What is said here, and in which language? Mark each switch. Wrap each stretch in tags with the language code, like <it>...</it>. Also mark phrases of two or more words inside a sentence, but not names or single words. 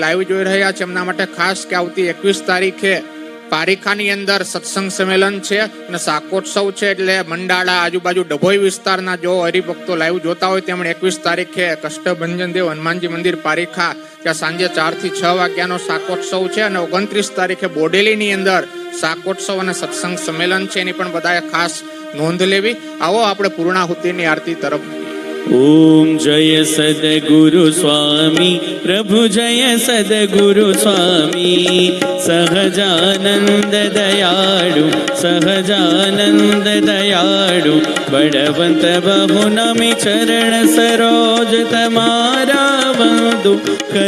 <gu>લાઈવ જોઈ રહ્યા છે એમના માટે ખાસ કે આવતી 21 તારીખે પારીખાની અંદર સત્સંગ સંમેલન છે અને શાકોત્સવ છે, એટલે મંડાળા આજુબાજુ ડભોઈ વિસ્તારના જો હરિભક્તો લાઈવ જોતા હોય તેમણે 21 તારીખે કષ્ટભંજન દેવ હનુમાનજી મંદિર પારીખા ત્યાં સાંજે 4 થી 6 વાગ્યાનો શાકોત્સવ છે અને 29 તારીખે બોડેલીની અંદર શાકોત્સવ અને સત્સંગ સંમેલન છે, એની પણ બધાએ ખાસ નોંધ લેવી. આવો આપણે પૂર્ણાહુતિની આરતી તરફ. ઓમ જય સદ્ગુરુ સ્વામી પ્રભુ જય સદ્ગુરુ સ્વામી સહજાનંદ દયાળુ સહજાનંદ દયાળુ બડવંત બહુ નમિ ચરણ સરોજ તમારા વંદો કર</gu>